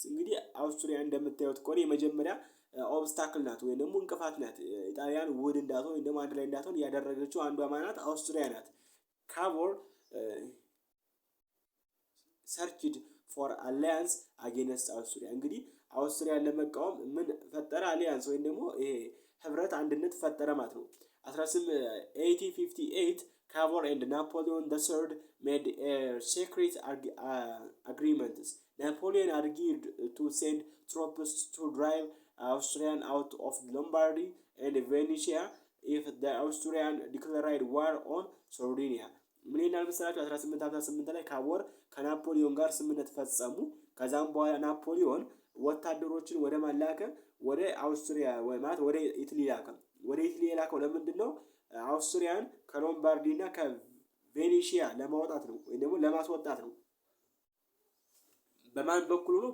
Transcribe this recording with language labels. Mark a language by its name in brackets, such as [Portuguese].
[Amharic] እንግዲህ አውስትሪያ እንደምታዩት ከሆነ የመጀመሪያ ኦብስታክል ናት ወይም ደግሞ እንቅፋት ናት። ጣሊያን ውድ እንዳትሆን ወይም ደግሞ አንድ ላይ እንዳትሆን ያደረገችው አንዷ ማናት አውስትሪያ ናት። ካቮር [English] searched for alliance against Austria. [Amharic] እንግዲህ አውስትሪያን ለመቃወም ምን ፈጠረ? አሊያንስ ወይም ደግሞ ይሄ ህብረት አንድነት ፈጠረ ማለት ነው። [English] 1858 Cavour and Napoleon III made a secret agreements. Napoleon agreed to send troops to drive Austrian out of Lombardy and Venetia if the Austrian declared war on Sardinia. [Amharic] ምን ይላል መሰላችሁ? 1858 ላይ ካቮር ከናፖሊዮን ጋር ስምምነት ፈጸሙ። ከዛም በኋላ ናፖሊዮን ወታደሮችን ወደ ማላከ ወደ አውስትሪያ ማለት ወደ ኢጣሊ ላከ። ወደ ኢጣሊ የላከው ለምንድን ነው? አውስትሪያን ከሎምባርዲ እና ከቬኔሺያ ለማውጣት ነው ወይም ደግሞ ለማስወጣት ነው። በማን በኩል ሆኖ?